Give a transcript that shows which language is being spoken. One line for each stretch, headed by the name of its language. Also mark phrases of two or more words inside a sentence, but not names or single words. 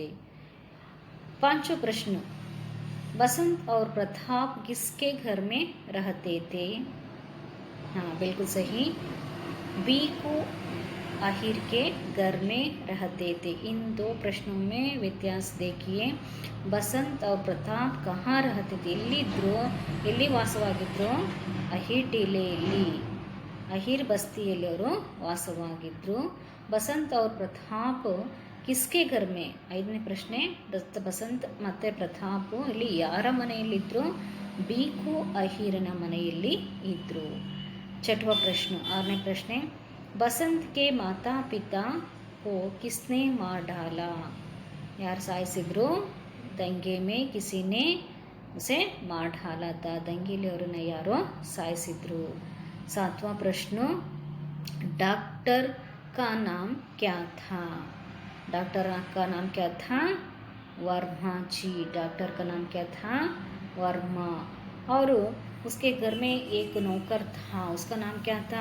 Hindi: पांचवा प्रश्न, बसंत और प्रताप किसके घर में रहते थे? हाँ, बिल्कुल सही, बीकू अहिर के घर में रहते थे. इन दो प्रश्नों में व्यत्यास देखिए. बसंत और प्रताप कहाँ रहते थे?
Kannada: ಎಲ್ಲಿ ವಾಸವಾಗಿದ್ರು? ಅಹಿರ್ ಟಿಲೆಯಲ್ಲಿ, ಅಹಿರ್ ಬಸ್ತಿಯಲ್ಲಿ ಅವರು ವಾಸವಾಗಿದ್ದರು.
Hindi: ಬಸಂತ್ और प्रताप किसके घर में?
Kannada: ಐದನೇ ಪ್ರಶ್ನೆ, ಬಸಂತ್ ಮತ್ತು ಪ್ರತಾಪ್ ಇಲ್ಲಿ ಯಾರ ಮನೆಯಲ್ಲಿದ್ದರು? ಬೀಕು ಅಹಿರನ ಮನೆಯಲ್ಲಿ ಇದ್ದರು.
Hindi: छठवां प्रश्न, आठवें प्रश्न, बसंत के माता पिता को किसने मार डाला?
Kannada: ಯಾರ್ ಸಾಯಿಸಿದ್ರು?
Hindi: दंगे में किसी ने उसे मार डाला था.
Kannada: दंगेली ಅವರನ್ನ ಯಾರೋ ಸಾಯಿಸಿದ್ರು.
Hindi: सातवां प्रश्न, डॉक्टर का नाम क्या था? डॉक्टर का नाम क्या था? वर्मा जी. डॉक्टर का नाम क्या था? वर्मा. और उसके घर में एक नौकर था, उसका नाम क्या था?